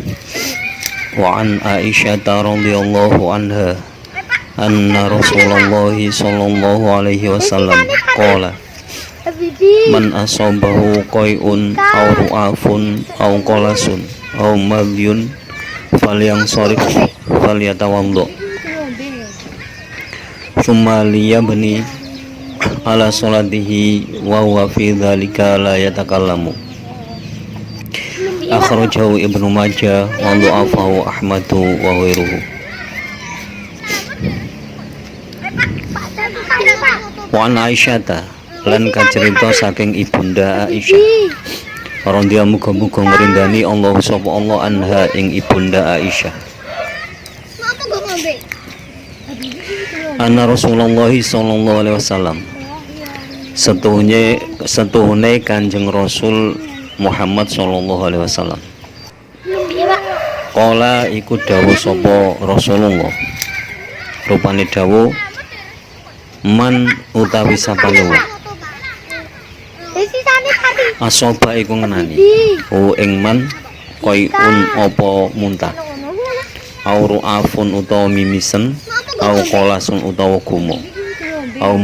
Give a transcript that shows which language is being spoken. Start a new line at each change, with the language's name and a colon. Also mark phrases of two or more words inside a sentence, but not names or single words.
Arabic: وعن عائشة رضي الله عنها أن رسول الله صلى الله عليه وسلم قال من أصابه قيء أو رعاف أو قلس أو مذي فلينصرف فليتوضأ ثم ليبن على صلاته وهو في ذلك لا يتكلم. أخرجه ابن ماجه وضعفه أحمد وغيره. وعن عائشة
Javanese: lan kacerita saking ibunda Aisyah radhiyallahu muga-muga ngrindani Allah sapa Allah anha ing ibunda Aisyah.
Arabic: أن رسول الله صلى الله عليه وسلم
Javanese: setuhune Kanjeng Rasul Muhammad
Arabic: صلى الله عليه وسلم
Javanese: qala iku dawuh sapa Rasulullah rupane dawuh man utawi sapane wong asoba iku ngenani ing
Arabic: من قيء
Javanese: apa muntah
Arabic: أو رعاف
Javanese: utawa mimisen
Arabic: أو قلس
Javanese: utawa gumo au